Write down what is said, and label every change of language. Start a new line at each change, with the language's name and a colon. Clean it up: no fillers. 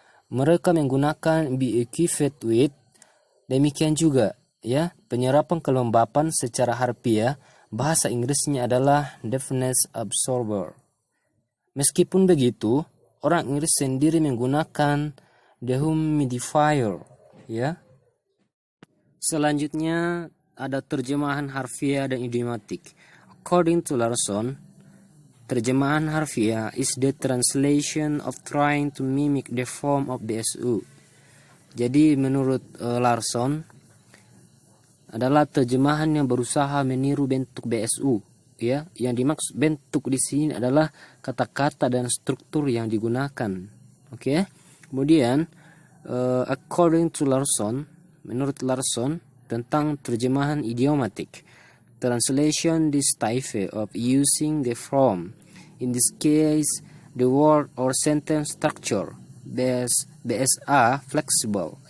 Indonesian: Mereka menggunakan
English: be equipped with.
Indonesian: Demikian juga, ya, penyerapan kelembapan secara harfiah bahasa Inggrisnya adalah
English: deafness absorber.
Indonesian: Meskipun begitu, orang Inggris sendiri menggunakan dehumidifier, ya. Selanjutnya ada terjemahan harfiah dan idiomatik.
English: According to Larson,
Indonesian: terjemahan harfiah
English: is the translation of trying to mimic the form of BSU.
Indonesian: Jadi menurut Larson adalah terjemahan yang berusaha meniru bentuk BSU. Ya, yang dimaksud bentuk di sini adalah kata-kata dan struktur yang digunakan. Oke. Kemudian
English: according to Larson,
Indonesian: menurut Larson tentang terjemahan idiomatik,
English: translation this type of using the form, in this case the word or sentence structure, BSA flexible.